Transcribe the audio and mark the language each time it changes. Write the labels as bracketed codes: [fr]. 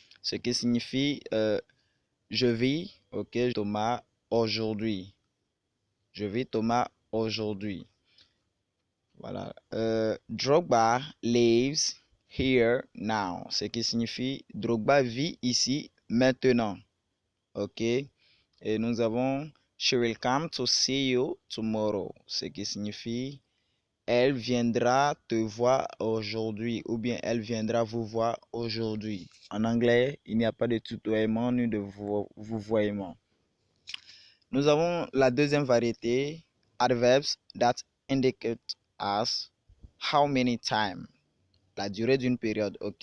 [fr] Ce qui signifie je vis, ok, Thomas aujourd'hui. Je vis Thomas aujourd'hui. Voilà. [en] Drogba lives here now. [fr] Ce qui signifie Drogba vit ici maintenant. Ok. Et nous avons [en] She will come to see you tomorrow. [fr] Ce qui signifie elle viendra te voir aujourd'hui ou bien elle viendra vous voir aujourd'hui. En anglais, il n'y a pas de tutoiement ni de vouvoiement. Nous avons la deuxième variété, [en] adverbs that indicate as how many time, [fr] la durée d'une période, ok?